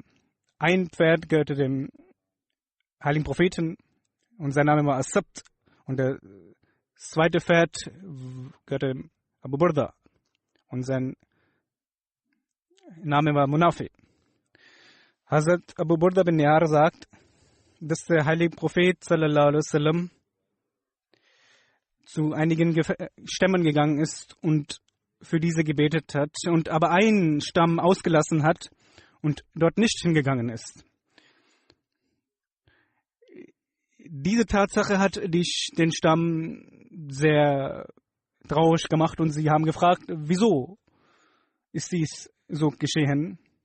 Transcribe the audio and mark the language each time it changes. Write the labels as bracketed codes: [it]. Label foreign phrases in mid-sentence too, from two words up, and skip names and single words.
[de] Ein Pferd gehörte dem heiligen Propheten und sein Name war As-Sabt. Und der zweite Pferd gehörte Abu Burda und sein Name war Munafi. Hazrat Abu Burda bin Yar sagt, dass der heilige Prophet [ar] صلى الله عليه وسلم [de] zu einigen Stämmen gegangen ist und für diese gebetet hat und aber einen Stamm ausgelassen hat und dort nicht hingegangen ist. Diese Tatsache hat den Stamm sehr traurig gemacht und sie haben gefragt, wieso ist dies so geschehen?